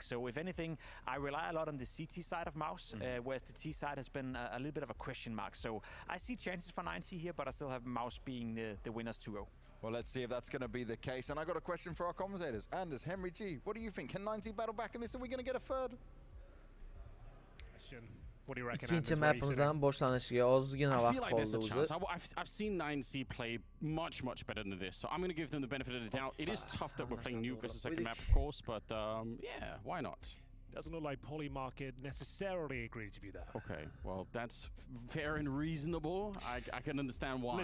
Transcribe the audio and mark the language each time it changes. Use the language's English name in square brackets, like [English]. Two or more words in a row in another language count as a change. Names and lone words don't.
[English] So if anything, I rely a lot on the CT side of Mouse, whereas the T side has been a little bit of a question mark. So I see chances for 9C here, but I still have Mouse being the winners 2-0. Well, let's see if that's going to be the case. And I got a question for our commentators. Anders, Henry G, what do you think? Can 9C battle back in this? Are we going to get a third? What do you reckon? [Uzbek] İkinci mapimizdan boshlanishiga ozgina vaqt qoldi o'zi. [English] I've seen 9C play much better than this, so I'm going to give them the benefit of the doubt. It is tough that we're playing Nuke as a second map, of course, but yeah, why not? Doesn't look like Polymarket necessarily agreed to you there. Okay, well, that's fair and reasonable. I can understand why.